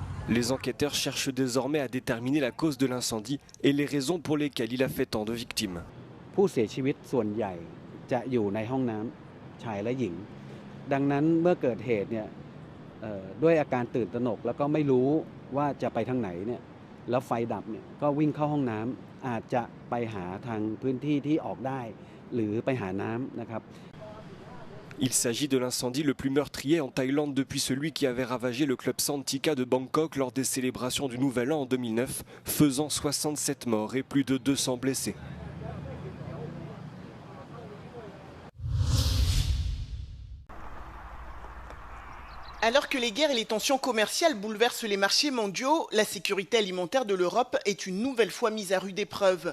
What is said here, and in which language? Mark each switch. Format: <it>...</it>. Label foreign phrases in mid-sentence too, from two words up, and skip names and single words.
<fr>Les enquêteurs cherchent désormais à déterminer la cause de l'incendie et les raisons pour lesquelles il a fait tant de victimes.</fr> <th>ผู้เสียชีวิตส่วนใหญ่จะอยู่ในห้องน้ำชายและหญิงดังนั้นเมื่อเกิดเหตุเนี่ยด้วยอาการตื่นตระหนกแล้วก็ไม่รู้ว่าจะไปทางไหนเนี่ยแล้วไฟดับเนี่ยก็วิ่งเข้าห้องน้ำอาจจะไปหาทางพื้นที่ที่ออกได้หรือไปหาน้ำนะครับ</th> <fr>Il s'agit de l'incendie le plus meurtrier en Thaïlande depuis celui qui avait ravagé le club Santika de Bangkok lors des célébrations du Nouvel An en 2009, faisant 67 morts et plus de 200 blessés. Alors que les guerres et les tensions commerciales bouleversent les marchés mondiaux, la sécurité alimentaire de l'Europe est une nouvelle fois mise à rude épreuve.</fr>